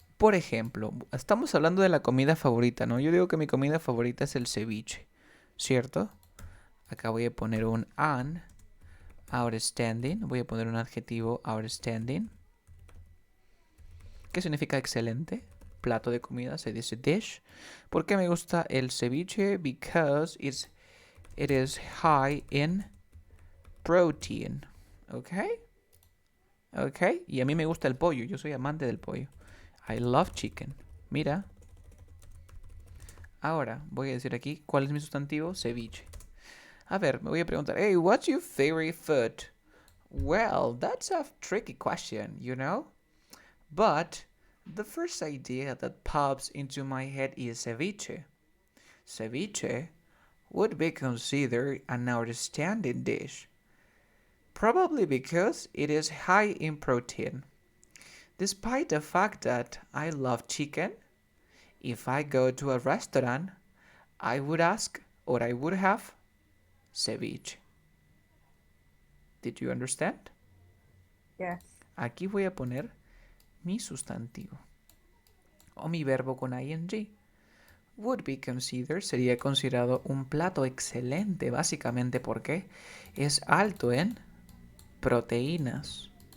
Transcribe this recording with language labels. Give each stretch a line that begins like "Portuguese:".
Spanish: Por ejemplo, estamos hablando de la comida favorita, ¿no? Yo digo que mi comida favorita es el ceviche, ¿cierto? Acá voy a poner un an, outstanding. Voy a poner un adjetivo, outstanding. ¿Qué significa excelente? Plato de comida, se dice dish. ¿Por qué me gusta el ceviche?
English: Because it is high in protein.
Spanish: ¿Ok? ¿Ok? Y a mí me gusta el pollo. Yo soy amante del pollo.
English: I love chicken.
Spanish: Mira. Ahora voy a decir aquí cuál es mi sustantivo. Ceviche. A ver, me voy a preguntar,
English: hey, what's your favorite food? Well, that's a tricky question, you know? But the first idea that pops into my head is ceviche. Ceviche would be considered an outstanding dish. Probably because it is high in protein. Despite the fact that I love chicken, if I go to a restaurant, I would ask or I would have ceviche. Did you understand? Yes.
Spanish: Aquí voy a poner mi sustantivo o mi verbo con ing.
English: Would be considered
Spanish: sería considerado un plato excelente, básicamente porque es alto en proteínas.